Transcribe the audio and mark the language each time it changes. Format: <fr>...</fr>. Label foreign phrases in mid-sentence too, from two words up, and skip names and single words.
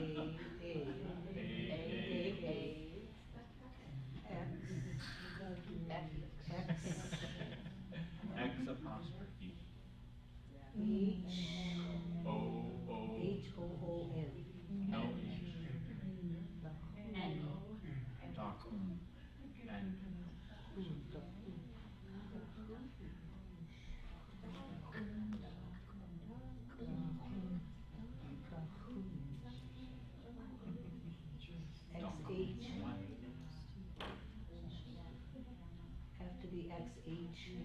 <en>X apostrophe. H O. H-O-O-N. No H. N</en> <bm>Dakun.</bm> <en>And X-H. Have to be X-H.</en>